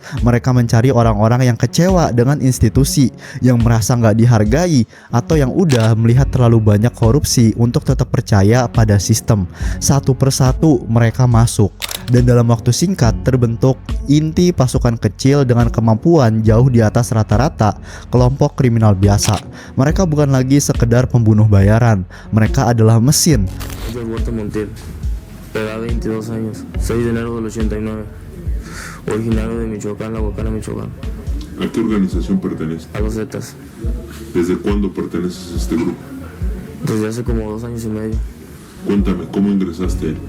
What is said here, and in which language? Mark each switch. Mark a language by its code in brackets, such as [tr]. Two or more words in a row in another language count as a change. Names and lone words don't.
[id] Mereka mencari orang-orang yang kecewa dengan institusi, yang merasa nggak dihargai, atau yang udah melihat terlalu banyak korupsi untuk tetap percaya pada sistem. Satu persatu mereka masuk, dan dalam waktu singkat terbentuk inti pasukan kecil dengan kemampuan jauh di atas rata-rata kelompok kriminal biasa. Mereka bukan lagi sekedar pembunuh bayaran, mereka adalah mesin. [es] Edad 22 años, 6 de enero del 89, originario de Michoacán, La Huacana, Michoacán. ¿A qué organización perteneces? A los Zetas, ¿Desde cuándo perteneces a este grupo? desde hace como 2 años y medio. Cuéntame, ¿cómo ingresaste ahí?